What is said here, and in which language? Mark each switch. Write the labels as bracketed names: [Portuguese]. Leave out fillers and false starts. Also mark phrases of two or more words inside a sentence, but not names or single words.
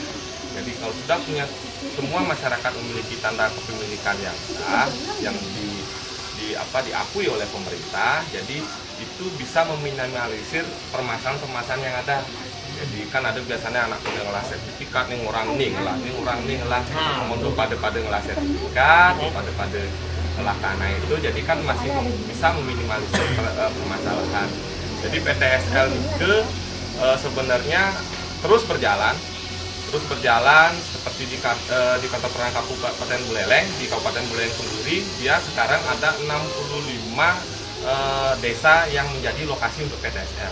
[Indonesian] Jadi kalau sudah punya semua masyarakat memiliki tanda kepemilikan yang sah, yang diakui oleh pemerintah, jadi itu bisa meminimalisir permasalahan-permasalahan yang ada. Jadi kan ada biasanya anak pada ngelah sertifikat, nih orang ngelah, untuk pada ngelah sertifikat, pada ngelah tanah itu, jadi kan masih bisa meminimalisir permasalahan. Jadi PTSL itu sebenarnya terus berjalan seperti di kantor perangkat Kabupaten Buleleng. Di Kabupaten Buleleng sendiri dia sekarang ada 65 desa yang menjadi lokasi untuk PTSL.